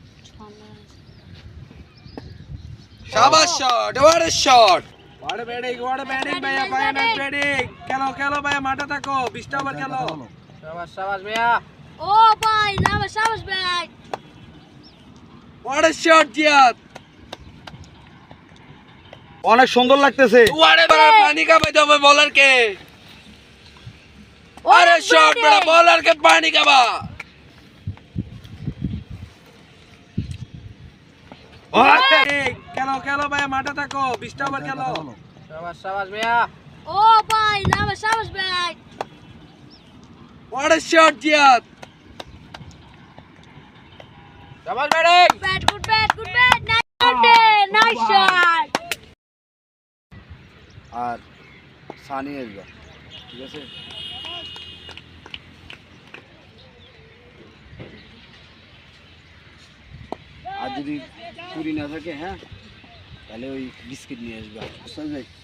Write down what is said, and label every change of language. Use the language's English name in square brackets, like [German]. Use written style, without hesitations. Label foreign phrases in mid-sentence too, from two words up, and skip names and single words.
[Bangla] শাবাশ শট, [English] What a shot, what a batting [Bangla] ভাইয়া, [English] final batting. [Bangla] খেলো ভাইয়া, মাঠে থাকো, 20টা ওভার খেলো। শাবাশ ভাইয়া। ও ভাই না, শাবাশ ভাই। [English] What a shot [Bangla] জিয়াদ, অনেক সুন্দর লাগতেছে। [English] What a [Bhojpuri] পানি का भाई दबे बॉलर के। अरे शॉट बड़ा बॉलर के पानी का बा। [Bangla] খেলো ভাইয়া, মাঠে থাকো, 20টা ওভার খেলো। শাবাশ ভাইয়া। ও ভাই না, শাবাশ ভাই। [English] What a shot [Bangla] জিয়াদ, শাবাশ ব্যাটিং। [English] Good bat, nice shot. [Bangla] আর সানি আসবে, ঠিক আছে? আর যদি পুরি না থাকে, হ্যাঁ, তাহলে ওই বিস্কিট নিয়ে আসবে, বুঝতে ভাই?